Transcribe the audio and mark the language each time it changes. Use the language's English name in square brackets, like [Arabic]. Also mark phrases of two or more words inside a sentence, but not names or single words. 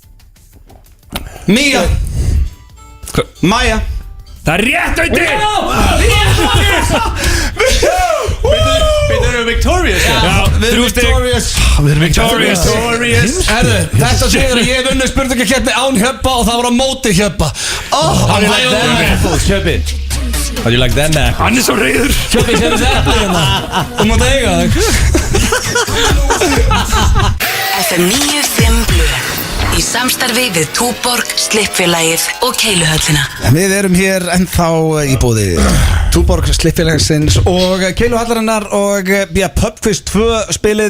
[Icelandic] Mía Maja Það er rétt auðviti Við erum victorious Við erum victorious Herðu, þetta segir að ég hef unnið spurningakeppni án Hjöppa og það var á móti Hjöppa [English] How do you like that apples, Hjöppi? How do you like that apples? [Icelandic] Hann er svo reyður Hjöppi, sér þessi appli hérna Þú mátt eiga þig FM 95 Blu í samstarfi við Túborg, Slippfélagið og Keiluhöllina. Við erum hér ennþá í bóði Túborg, Slippfélagsins og Keiluhallarinnar og Pubquiz 2 spilið.